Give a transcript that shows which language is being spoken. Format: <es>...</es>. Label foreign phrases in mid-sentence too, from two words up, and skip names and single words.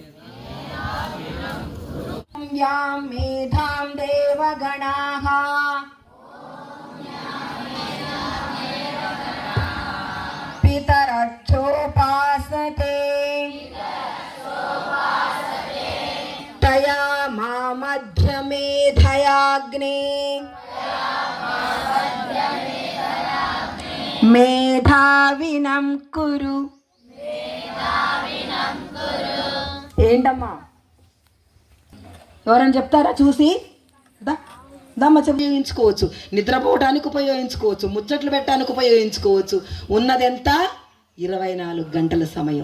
<sa>यां मेधां देवगणाः पितरक्षोपासते तया मामध्य मेधयाग्ने मेधाविनं कुरु.</sa> <te>ఏంటమ్మా ఎవరైనా చెప్తారా చూసి? దమ్మ ఉపయోగించుకోవచ్చు, నిద్రపోవడానికి ఉపయోగించుకోవచ్చు, ముచ్చట్లు పెట్టడానికి ఉపయోగించుకోవచ్చు. ఉన్నది ఎంత? 24 గంటల సమయం.</te>